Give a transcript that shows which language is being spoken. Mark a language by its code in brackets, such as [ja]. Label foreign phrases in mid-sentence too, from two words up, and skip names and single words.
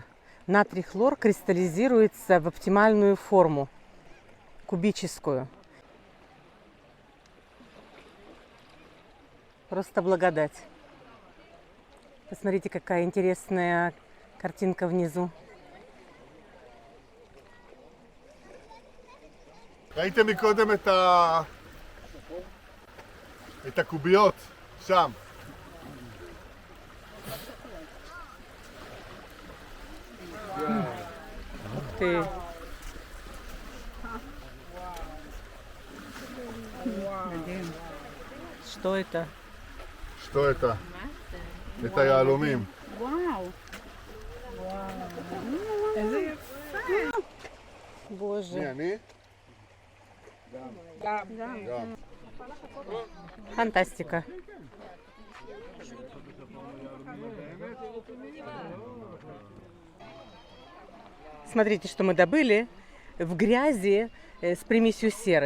[ru] Натрий и хлор кристаллизируется в оптимальную форму, кубическую. Просто благодать. Посмотрите, какая интересная картинка внизу. [he] ראיתם מקודם את הקוביות שם. [ru] Ух ты. Что это? Что это? Это יהלומים. [he] וואו. איזה יפה. [ru] Боже. [he] מי אני? גם. גם. [ru] Фантастика. Смотрите, что мы добыли в грязи с примесью серы.